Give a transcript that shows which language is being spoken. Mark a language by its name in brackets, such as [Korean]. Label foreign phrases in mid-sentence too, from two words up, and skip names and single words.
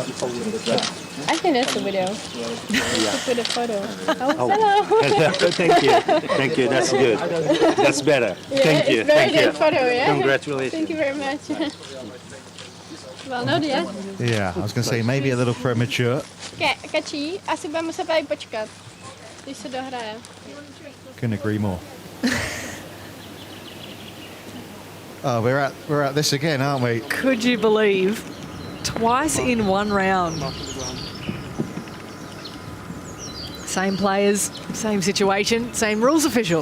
[English] I think that's the video. With a photo. Oh, hello. Thank you. Thank you. That's good. That's better. Thank you. It's very Thank you. good photo, yeah? Congratulations. Thank you very much. Well, no, yeah. Yeah, I was going to say maybe a little premature. [Czech] Kačí, asi budeme muset tady počkat, když se dohraje. [English] Couldn't agree more. Oh, we're at this again, aren't we? Could you believe? Twice in one round. Same players, same situation, same rules official.